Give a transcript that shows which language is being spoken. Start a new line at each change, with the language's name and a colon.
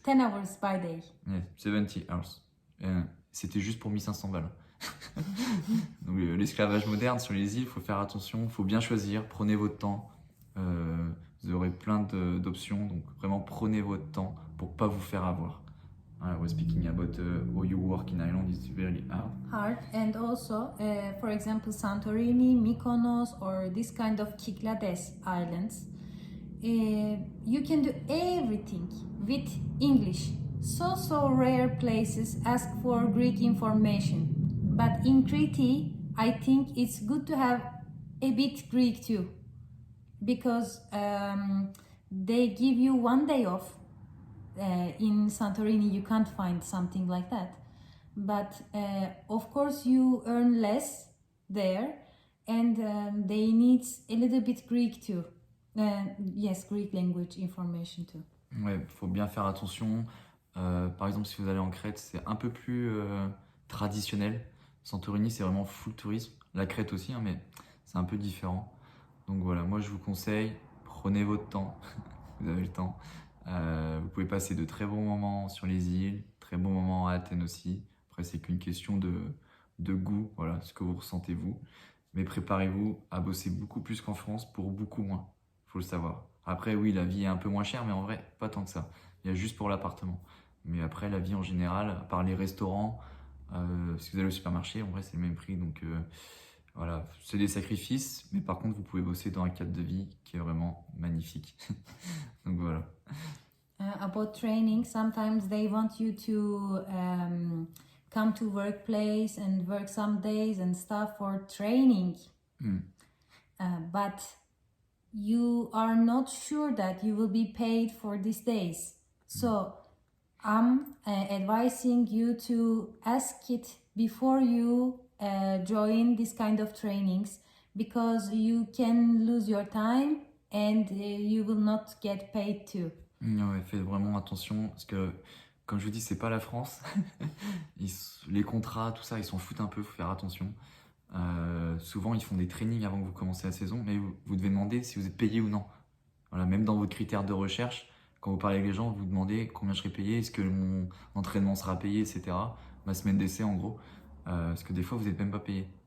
English: 10 hours by day. Yeah, 70 hours.
French: C'était juste pour 1500 balles. Donc l'esclavage moderne sur les îles, il faut faire attention, il faut bien choisir, prenez votre temps. Vous aurez plein d'options, donc vraiment prenez votre temps pour pas vous faire avoir.
English: I was speaking about how you work in Ireland is very hard. And also, for example, Santorini, Mykonos, or this kind of Kyklades islands, you can do everything with English. So rare places ask for Greek information. But in Crete, I think it's good to have a bit Greek too. Because they give you 1 day off. In Santorini, you can't find something like that. But of course, you earn less there, and they need a little bit Greek too. Yes, Greek language information too.
French: Ouais, faut bien faire attention. Par exemple, si vous allez en Crète, c'est un peu plus traditionnel. Santorini, c'est vraiment full tourisme. La Crète aussi, hein, mais c'est un peu différent. Donc voilà, moi je vous conseille, prenez votre temps. Vous avez le temps. Vous pouvez passer de très bons moments sur les îles, très bons moments à Athènes aussi. Après, c'est qu'une question de goût, voilà, ce que vous ressentez vous. Mais préparez-vous à bosser beaucoup plus qu'en France pour beaucoup moins, il faut le savoir. Après, oui, la vie est un peu moins chère, mais en vrai, pas tant que ça. Il y a juste pour l'appartement. Mais après, la vie en général, à part les restaurants, si vous allez au supermarché, en vrai, c'est le même prix. Donc voilà, c'est des sacrifices, mais par contre, vous pouvez bosser dans un cadre de vie qui est vraiment magnifique. Donc voilà.
English: About training, sometimes they want you to come to workplace and work some days and stuff for training. But you are not sure that you will be paid for these days. So I'm advising you to ask it before you join this kind of trainings, because you can lose your time and you will not get paid too.
French: Ouais, faites vraiment attention parce que, comme je vous dis, c'est pas la France. Les contrats, tout ça, ils s'en foutent un peu, faut faire attention. Souvent, ils font des trainings avant que vous commenciez la saison, mais vous devez demander si vous êtes payé ou non. Voilà, même dans votre critère de recherche, quand vous parlez avec les gens, vous demandez combien je serai payé, est-ce que mon entraînement sera payé, etc. Ma semaine d'essai, en gros. Parce que des fois, vous n'êtes même pas payé.